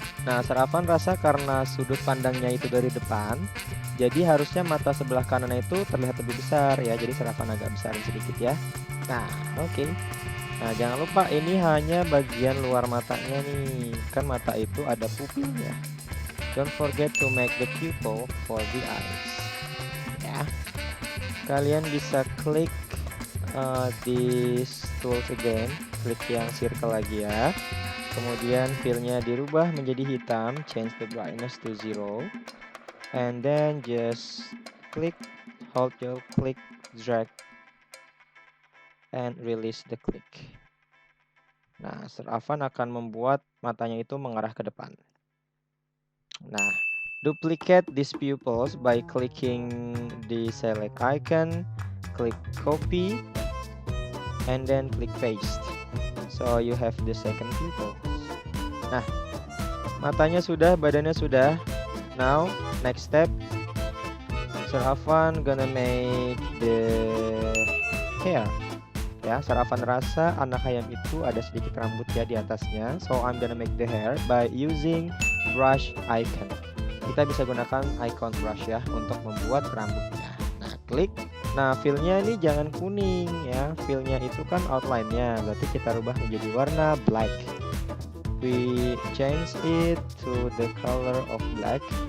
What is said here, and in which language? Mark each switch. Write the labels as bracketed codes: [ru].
[id] Nah, Serafan rasa karena sudut pandangnya itu dari depan, jadi harusnya mata sebelah kanan itu terlihat lebih besar ya. Jadi Serafan agak besarin sedikit ya. Nah, oke. Nah, jangan lupa ini hanya bagian luar matanya nih. Kan mata itu ada pupilnya. [en] Don't forget to make the pupil for the eyes. [id] Ya, kalian bisa klik [en] this tools again, [id] klik yang circle lagi ya. Kemudian fillnya dirubah menjadi hitam, [en] change the brightness to 0, and then just click, hold your click, drag, and release the click. [id] Nah, Sir Afan akan membuat matanya itu mengarah ke depan. [en] Nah, duplicate these pupils by clicking the select icon, click copy, and then click paste. So you have the second pupil. [id] Nah, matanya sudah, badannya sudah. [en] Now, next step, Sir Afan gonna make the hair. [id] Ya, Sir Afan rasa anak ayam itu ada sedikit rambut ya di atasnya. [en] So I'm gonna make the hair by using brush icon. [id] Kita bisa gunakan icon brush ya untuk membuat rambutnya. Nah, klik. Nah, fillnya ini jangan kuning ya. Fillnya itu kan outline-nya. Berarti kita rubah menjadi warna black. [en] We change it to the color of black.